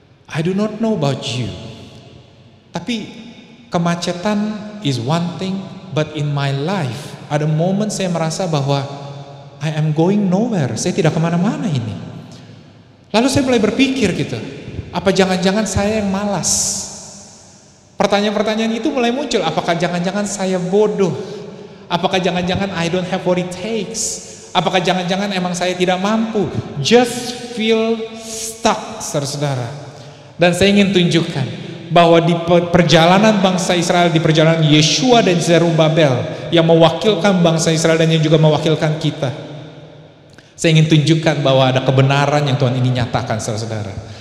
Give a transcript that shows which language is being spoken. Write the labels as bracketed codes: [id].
[en] I do not know about you, [id] tapi kemacetan [en] is one thing, but in my life [id] ada momen saya merasa bahwa [en] I am going nowhere, [id] saya tidak kemana-mana ini. Lalu saya mulai berpikir gitu, apa jangan-jangan saya yang malas? Pertanyaan-pertanyaan itu mulai muncul. Apakah jangan-jangan saya bodoh? Apakah jangan-jangan [en] I don't have what it takes? [id] Apakah jangan-jangan emang saya tidak mampu? [en] Just feel stuck, [id] saudara-saudara. Dan saya ingin tunjukkan bahwa di perjalanan bangsa Israel, di perjalanan Yeshua dan Zerubabel yang mewakilkan bangsa Israel dan yang juga mewakilkan kita, saya ingin tunjukkan bahwa ada kebenaran yang Tuhan ini nyatakan, saudara-saudara.